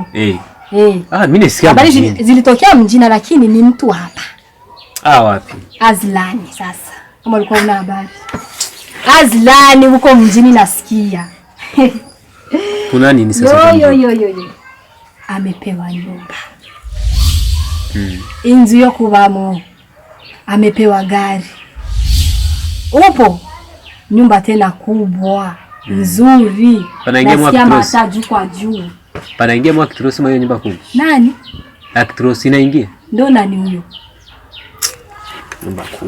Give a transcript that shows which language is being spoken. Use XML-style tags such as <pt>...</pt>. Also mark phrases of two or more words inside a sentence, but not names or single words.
<sw>Mimi nisikia habari zilitokea mjini lakini ni mtu hapa. Wapi? Azlani sasa. Kama ulikuwa una habari. Azlani huko mjini nasikia. Kuna nini sasa? Yo. Amepewa nyumba.</sw> <rw>Inzu yo kubamo.</rw> <sw>Amepewa gari. Upo nyumba tena kubwa nzuri. Panaingia mwa juu kwa juu. Panaingia mwa Kitrosi hiyo nyumba kubwa. Nani? Kitrosi inaingia. Ndio nani huyo? Nyumba kubwa.</sw>